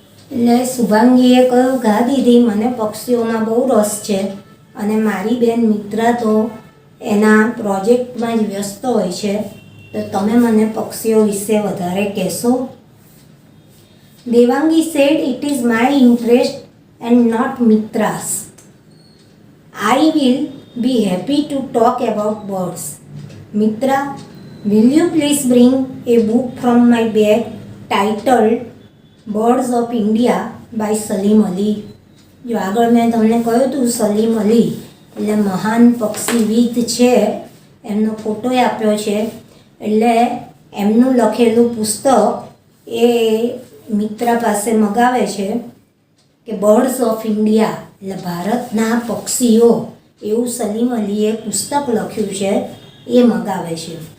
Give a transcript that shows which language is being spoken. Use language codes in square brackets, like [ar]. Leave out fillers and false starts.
[gu] એટલે શુભાંગીએ કહ્યું, ઘા દીદી, મને પક્ષીઓમાં બહુ રસ છે અને મારી બેન મિત્રા તો એના પ્રોજેક્ટમાં જ વ્યસ્ત હોય છે, તો તમે મને પક્ષીઓ વિશે વધારે કહેશો? [en] Devangi said, it is my interest and not Mitra's. I will be happy to talk about birds. Mitra, will you please bring a book from my bag titled Birds of India by Salim Ali. [gu] જો આગળ મેં તમને કહ્યું હતું સલીમ અલી એટલે મહાન પક્ષીવિદ છે, એમનો ફોટો આપ્યો છે. એટલે એમનું લખેલું પુસ્તક એ મિત્રા પાસે મગાવે છે કે બર્ડ્સ ઓફ ઇન્ડિયા એટલે ભારતના પક્ષીઓ, એવું સલીમ અલીએ પુસ્તક લખ્યું છે, એ મગાવે છે.